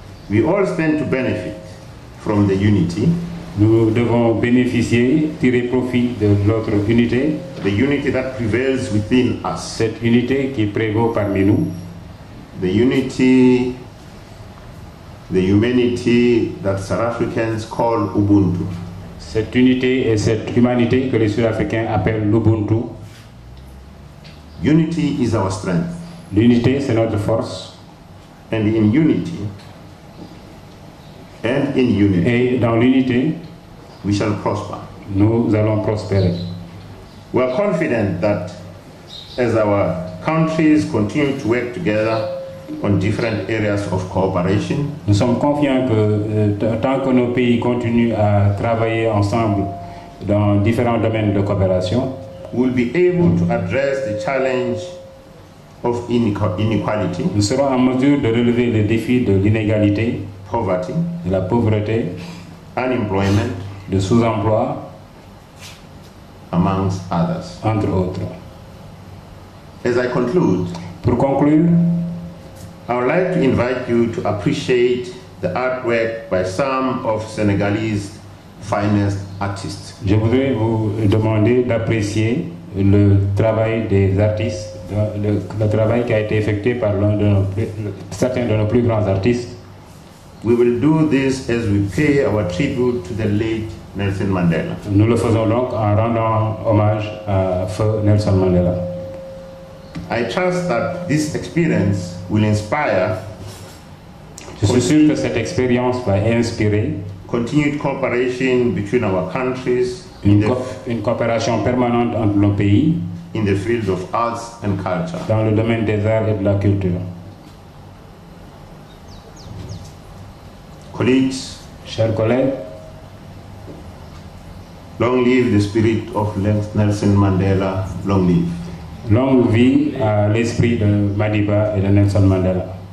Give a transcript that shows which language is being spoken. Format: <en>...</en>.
<en>We all stand to benefit from the unity,</en> <fr>Nous devons bénéficier, tirer profit de notre unité,</fr> <en>the unity that prevails within us,</en> <fr>cette unité qui prévaut parmi nous,</fr> <en>the unity, the humanity that South Africans call Ubuntu.</en> <fr>cette unité et cette humanité que les Sud-Africains appellent l'Ubuntu.</fr> <en>Unity is our strength,</en> <fr>L'unité, c'est notre force.</fr> <en>and in unity,</en> <fr>Et dans l'unité,</fr> <en>we shall prosper.</en> <fr>nous allons prospérer.</fr> <en>We are confident that as our countries continue to work together on different areas of cooperation,</en> <fr>Nous sommes confiants que tant que nos pays continuent à travailler ensemble dans différents domaines de coopération,</fr> <en>we will be able to address the challenge of inequality,</en> <fr>nous serons en mesure de relever le défi de l'inégalité,</fr> <en>poverty,</en> <fr>de la pauvreté,</fr> <en>unemployment,</en> <fr>de sous-emploi,</fr> <en>amongst others.</en> <fr>entre autres.</fr> <en>As I conclude,</en> <fr>Pour conclure,</fr> <en>I would like to invite you to appreciate the artwork by some of Senegalese finest artists.</en> <fr>je voudrais vous demander d'apprécier le travail des artistes, le travail qui a été effectué par certains de nos plus grands artistes.</fr> <en>We will do this as we pay our tribute to the late Nelson Mandela.</en> <fr>Nous le faisons donc en rendant hommage à feu Nelson Mandela.</fr> <en>I trust that this experience will inspire</en> <fr>Je suis sûr que cette expérience va inspirer</fr> <en>continued cooperation between our countries</en> <fr>Une coopération permanente entre nos pays</fr> <en>in the field of arts and culture.</en> <fr>Dans le domaine des arts et de la culture.</fr> <en>Colleagues,</en> <fr>chers collègues,</fr> <en>long live the spirit of Nelson Mandela, long live.</en> <fr>Longue vie à l'esprit de Madiba et de Nelson Mandela.</fr>